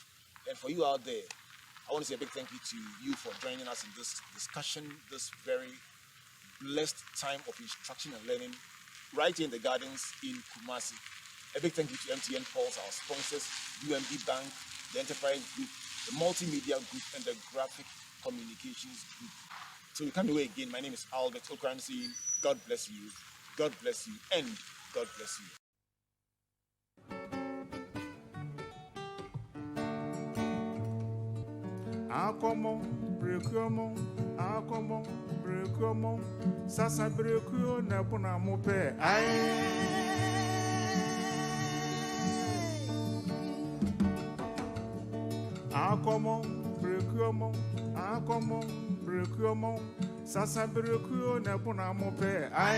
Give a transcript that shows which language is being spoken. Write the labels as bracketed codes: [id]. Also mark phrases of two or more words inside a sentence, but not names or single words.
[en] And for you out there, I want to say a big thank you to you for joining us in this discussion, this very blessed time of instruction and learning right here in the gardens in Kumasi. A big thank you to MTN Pulse, our sponsors, UMB Bank, the Enterprise Group, the Multimedia Group, and the Graphic Communications Group. So we come away again. My name is Albert Okran saying, God bless you, and God bless you. [ak] Akomo, brekomo, sasa breko na puna mope. Akomo, brekomo, sasa breko na puna mope.